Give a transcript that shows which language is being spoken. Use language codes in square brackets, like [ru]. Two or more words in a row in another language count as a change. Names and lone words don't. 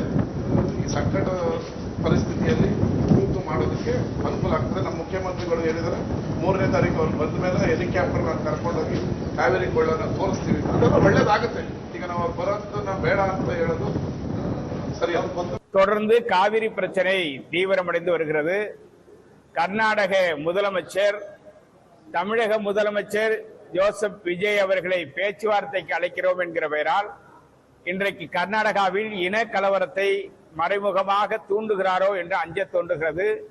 [kn] ಈ ಸಂಕಟ ಪರಿಸ್ಥಿತಿಯಲ್ಲಿ ಕೂತು ಮಾಡೋದಕ್ಕೆ ಅನುಕೂಲ ಆಗ್ತದೆ. ನಮ್ಮ ಮುಖ್ಯಮಂತ್ರಿಗಳು ಹೇಳಿದರೆ 3ನೇ ತಾರೀಕು ಅವ್ರು ಬಂದ ಮೇಲೆ ಹೆಲಿಕಾಪ್ಟರ್ ನಾನು ಕರ್ಕೊಂಡೋಗಿ ಕಾವೇರಿ ಕೊಳ್ಳೋಣ ತೋರಿಸ್ತೀವಿ. ಅದೆಲ್ಲ ಒಳ್ಳೇದಾಗುತ್ತೆ. ಈಗ ನಾವು ಅವ್ರು ಬರೋದನ್ನ ಬೇಡ ಅಂತ ಹೇಳೋದು ಸರಿ. [ta] தொடர்ந்து காவிரி பிரச்சனை தீவிரமடைந்து வருகிறது. கர்நாடக முதலமைச்சர், தமிழக முதலமைச்சர் ஜோசப் விஜய் அவர்களை பேச்சுவார்த்தைக்கு அழைக்கிறோம் என்கிற பெயரால் இன்றைக்கு கர்நாடகாவில் இன கலவரத்தை மறைமுகமாக தூண்டுகிறாரோ என்று அஞ்ச தோன்றுகிறது.